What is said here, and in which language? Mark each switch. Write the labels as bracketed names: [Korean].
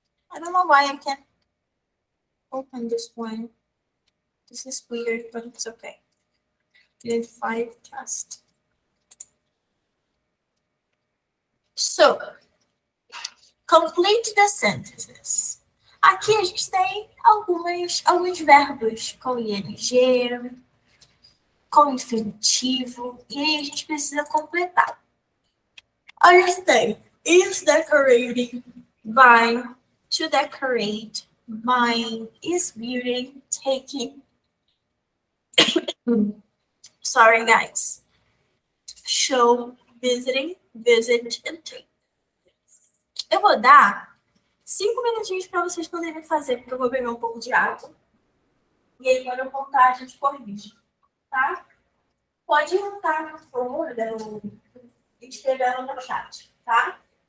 [English] I don't know why I can't open this one. This is weird, but it's okay. Unit 5 test. So, complete the sentences. [Portuguese] Aqui a gente tem alguns verbos com ing, com infinitivo, e aí a gente precisa completar. A gente tem [English] is decorating, buying, to decorate, buying, is building, taking. Sorry, guys. Show, visiting, visit, and take. [Portuguese] Eu vou dar 5 minutinhos para vocês poderem fazer, porque eu vou beber um pouco de água. E aí, quando eu voltar, a gente corrige, tá? Pode voltar no folder ou escrevendo no chat, tá?